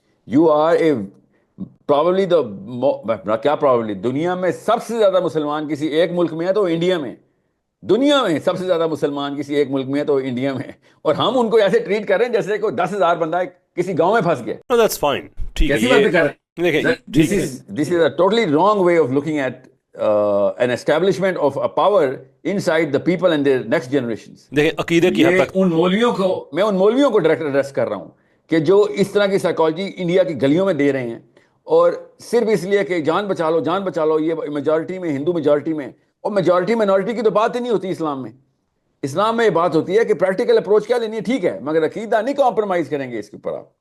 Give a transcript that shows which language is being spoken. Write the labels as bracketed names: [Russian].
[English] You are probably [Urdu] کیا [English] probably [Urdu] دنیا میں سب سے زیادہ مسلمان کسی ایک ملک میں ہے تو انڈیا میں. دنیا میں سب سے زیادہ مسلمان کسی ایک ملک میں ہے تو انڈیا میں, اور ہم ان کو ایسے ٹریٹ کر رہے ہیں جیسے کوئی 10,000 بندہ کسی گاؤں میں پھنس گیا. [English] That's fine. [Urdu] ٹھیک ہے, کیسی باتیں کر رہے ہیں. [English] This is a totally wrong way of looking at an establishment of a power inside the people and their next generations. [Urdu] دیکھیں عقیدے کی حد یہ تک ان مولویوں کو میں ان مولویوں کو ڈائریکٹ ایڈریس کر رہا ہوں کہ جو اس طرح کی سائیکالوجی انڈیا کی گلیوں میں دے رہے ہیں اور صرف اس لیے کہ جان بچا لو جان بچا لو. یہ میجورٹی میں ہندو میجورٹی میں, اور میجورٹی مائنورٹی کی تو بات ہی نہیں ہوتی اسلام میں. اسلام میں یہ بات ہوتی ہے کہ پریکٹیکل اپروچ کیا لینی ہے, ٹھیک ہے, مگر عقیدہ نہیں کمپرومائز کریں گے اس کے اوپر.